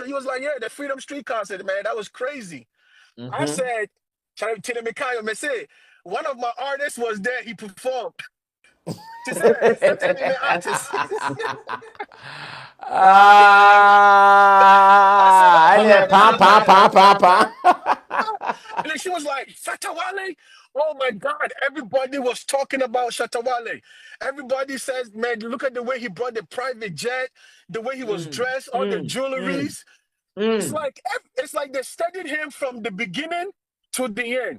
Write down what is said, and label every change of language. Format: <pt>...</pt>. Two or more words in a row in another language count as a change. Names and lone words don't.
<en>He was like, "Yeah, the Freedom Street concert, man. That was crazy." I Mm-hmm. said, "Tina Mikayo, me say, one of my artists was there. He performed." She said, "That's any artist." I said, Ah, "Oh and man, then this is pa pa mad." pa pa pa. And then she was like, Shatta Wale? Oh my God. Everybody was talking about Shatta Wale. Everybody says, man, look at the way he brought the private jet, the way he was Mm, dressed, all the mm, mm, jewelries. mm. It's like they studied him from the beginning to the end.</en>